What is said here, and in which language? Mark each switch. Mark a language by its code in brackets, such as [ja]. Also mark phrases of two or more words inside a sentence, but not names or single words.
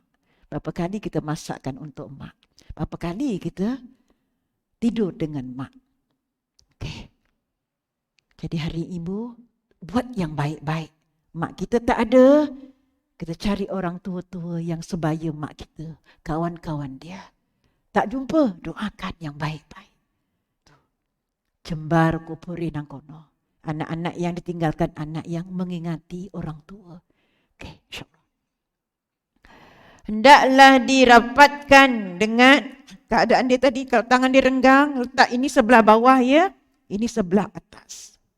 [ms] Berapa kali kita masakkan untuk mak? Berapa kali kita tidur dengan mak? Okay. Jadi hari ibu, buat yang baik-baik. Mak kita tak ada, kita cari orang tua-tua yang sebaya mak kita, kawan-kawan dia. Tak jumpa, doakan yang baik-baik. [jv] Jembar kupuri nang kono. [ms] Anak-anak yang ditinggalkan, anak yang mengingati orang tua. Okey, [ar] إن شاء الله. [ms] Hendaklah dirapatkan dengan keadaan dia tadi. Kalau tangan dia renggang, letak ini sebelah bawah ya, ini sebelah atas.